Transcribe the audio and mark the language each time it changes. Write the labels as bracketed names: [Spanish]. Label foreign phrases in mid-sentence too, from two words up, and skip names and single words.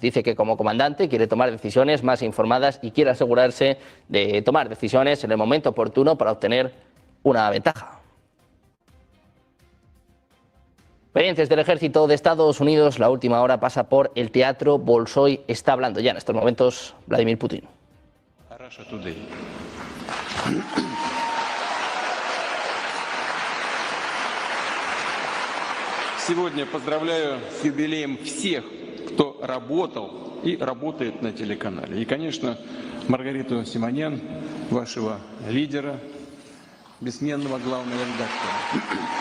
[Spanish] Dice que como comandante quiere tomar decisiones más informadas y quiere asegurarse de tomar decisiones en el momento oportuno para obtener una ventaja. Pendientes del ejército de Estados Unidos, la última hora pasa por el Teatro Bolshoi. Está hablando ya en estos momentos Vladimir Putin. [Russian] Сегодня поздравляю с юбилеем всех, кто работал и работает на телеканале. И, конечно, Маргариту Симонян, вашего лидера, бессменного главного редактора.